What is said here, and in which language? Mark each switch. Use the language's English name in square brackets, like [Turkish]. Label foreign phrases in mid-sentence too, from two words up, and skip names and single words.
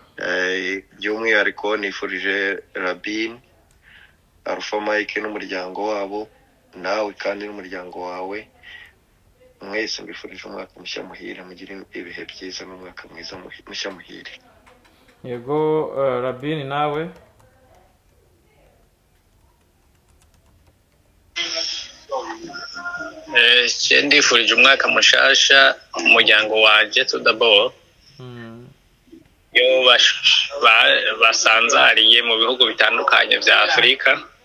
[Rundi] by'umwihariko nifurije Rabin, Alpha Mike n'umuryango wabo, nawe kandi n'umuryango wawe, mwese mbifurije umwaka mushya muhire, mugire ibihe byiza n'umwaka mwiza mushya muhire. yego Rabin nawe ndifurije umwaka mushasha umuryango wanje tudabo yo basanzariye mu bihugu bitandukanye bya Afrika.